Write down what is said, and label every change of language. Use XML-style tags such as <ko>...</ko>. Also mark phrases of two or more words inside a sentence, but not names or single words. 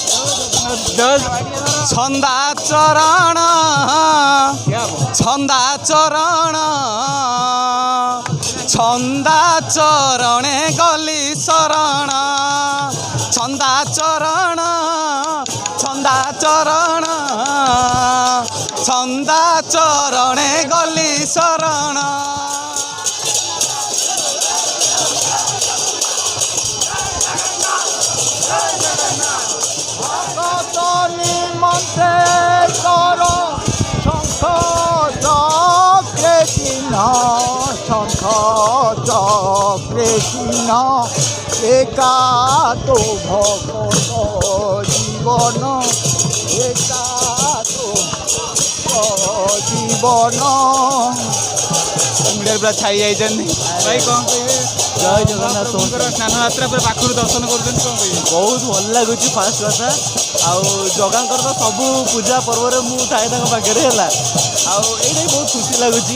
<or>ଛନ୍ଦା ଚରଣ ଛନ୍ଦା ଚରଣ ଛନ୍ଦା ଚରଣେ ଗଲି ଶରଣ ଛନ୍ଦା ଚରଣ ଛନ୍ଦା ଚରଣ ଛନ୍ଦା ଚରଣେ ଗଲି ଶରଣ।</or> <bn>মন্ত্রে কর শঙ্খ চক্রে চিহ্ন শঙ্খ চক্রে চিহ্ন একা তো ভগত জীবন একা তো জীবন</bn> <or>ପୁରା ଛାଇ ଯାଇଛନ୍ତି। ଭାଇ କ'ଣ କହିବେ? ଜୟ ଜଗନ୍ନାଥ। ସ୍ନାନ ଯାତ୍ରା ପୁରା ପାଖରୁ ଦର୍ଶନ କରୁଛନ୍ତି, କ'ଣ କହିବେ? ବହୁତ ଭଲ ଲାଗୁଛି ଫାଷ୍ଟ କଥା। ଆଉ ଜଗାଙ୍କର ତ ସବୁ ପୂଜା ପର୍ବରେ ମୁଁ ଥାଏ ତାଙ୍କ ପାଖରେ ହେଲା। ଆଉ ଏଇଟା ବି ବହୁତ ଖୁସି ଲାଗୁଛି।</or>